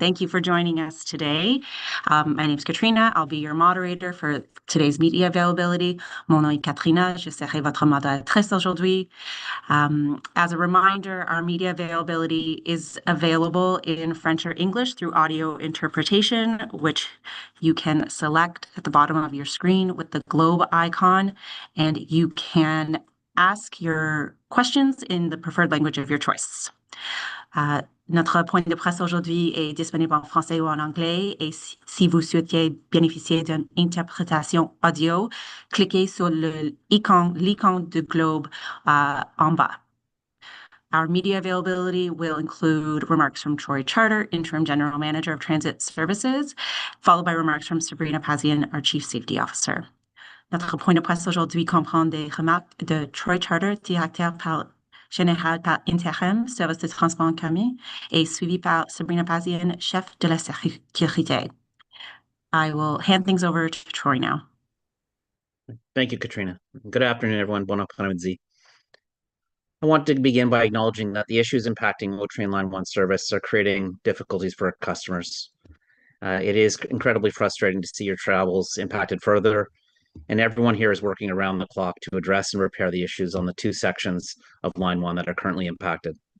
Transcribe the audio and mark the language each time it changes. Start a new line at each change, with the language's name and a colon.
English: Thank you for joining us today. My name is Katrina. I'll be your moderator for today's media availability.
French: Mon nom est Katrina. Je serai votre modératrice aujourd'hui.
English: As a reminder, our media availability is available in French or English through audio interpretation, which you can select at the bottom of your screen with the globe icon, and you can ask your questions in the preferred language of your choice.
French: Notre point de presse aujourd'hui est disponible en français ou en anglais, et si vous souhaitez bénéficier d'une interprétation audio, cliquez sur l'icône de globe en bas.
English: Our media availability will include remarks from Troy Charter, Interim General Manager of Transit Services, followed by remarks from Sabrina Pazian, our Chief Safety Officer.
French: Notre point de presse aujourd'hui comprend des remarques de Troy Charter, directeur général par intérim, service de transport en commun, et suivi par Sabrina Pazian, chef de la sécurité.
English: I will hand things over to Troy now. Thank you, Katrina. Good afternoon, everyone.
French: Bon après-midi.
English: I want to begin by acknowledging that the issues impacting O Train Line 1 service are creating difficulties for our customers. It is incredibly frustrating to see your travels impacted further, and everyone here is working around the clock to address and repair the issues on the two sections of Line 1 that are currently impacted.